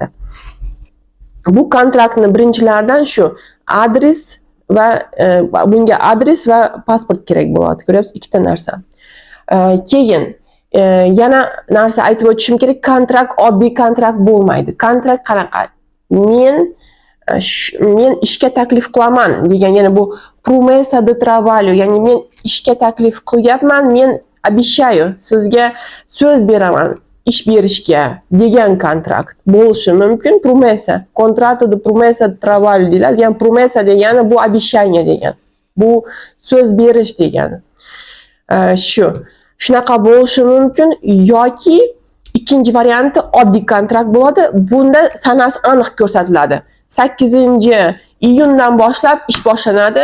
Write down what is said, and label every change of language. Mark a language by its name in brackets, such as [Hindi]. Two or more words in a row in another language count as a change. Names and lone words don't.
[Uzbek] Bu kontraktning birinchilaridan shu adres va bunga adres va pasport kerak bo'ladi. Ko'ryapsiz, ikkita narsa. Keyin yana narsa aytib o'tishim kerak, kontrakt oddiy kontrakt bo'lmaydi. Kontrakt qanaqa? Men ishga taklif qilaman degan, ya'ni bu [Portuguese] promesa de trabalho, [Uzbek] ya'ni men ishga taklif qilyapman, men обещаю, sizga so'z beraman ish berishga degan kontrakt bo'lishi mumkin. [Portuguese] Promesa, contrato de promesa de trabalho deyiladi. [Uzbek] Ya'ni promesa degani bu обещание degan. Bu so'z berish degani. Shunaqa bo'lishi mumkin yoki ikkinchi varianti oddiy kontrakt bo'ladi. Bunda sanasi aniq ko'rsatiladi. 8-iyundan boshlab ish boshlanadi.